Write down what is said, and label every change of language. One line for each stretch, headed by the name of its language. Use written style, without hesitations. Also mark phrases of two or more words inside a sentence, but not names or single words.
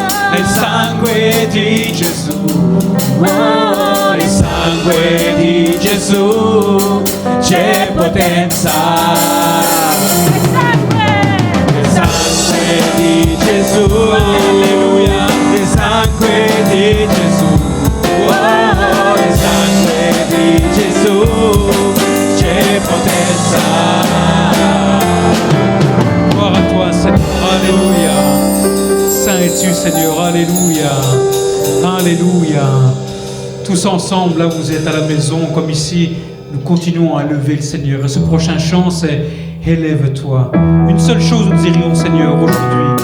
Italian: nel sangue di Gesù, oh, nel sangue di Gesù c'è potenza. Nel sangue di Gesù, alleluia, nel sangue di Gesù, oh, nel sangue di Gesù c'è potenza.
French: Gloire à toi, Seigneur. Alléluia. Saint es-tu, Seigneur. Alléluia. Alléluia. Tous ensemble, là où vous êtes à la maison, comme ici, nous continuons à lever le Seigneur. Et ce prochain chant, c'est Élève-toi. Une seule chose nous dirions, Seigneur, aujourd'hui.